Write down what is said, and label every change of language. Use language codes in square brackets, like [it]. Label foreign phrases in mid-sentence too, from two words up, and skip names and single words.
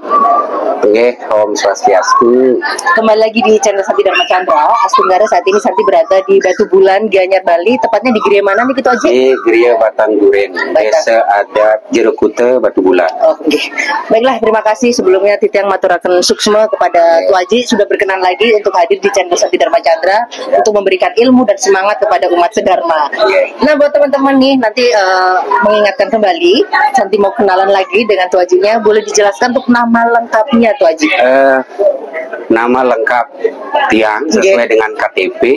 [id] Oke, Om Swastiastu. Kembali lagi di channel Santi Dharma Chandra. Astungkara, saat ini Santi berada di Batu Bulan, Gianyar, Bali. Tepatnya di Gria mana nih kita aja? Di Gria Batanduren, Desa Adat Jerukute, Batu Bulan. Oke. Baiklah, terima kasih sebelumnya [ban] Titiang maturaken suksma [id] kepada Tuaji sudah berkenan lagi untuk hadir di channel Santi Dharma Chandra untuk memberikan ilmu dan semangat kepada umat sedharma. Nah, buat teman-teman nih, nanti mengingatkan kembali, Santi mau kenalan lagi dengan Tuajinya. Boleh dijelaskan untuk nama lengkapnya Tuaji? Nama lengkap Tiang sesuai dengan KTP.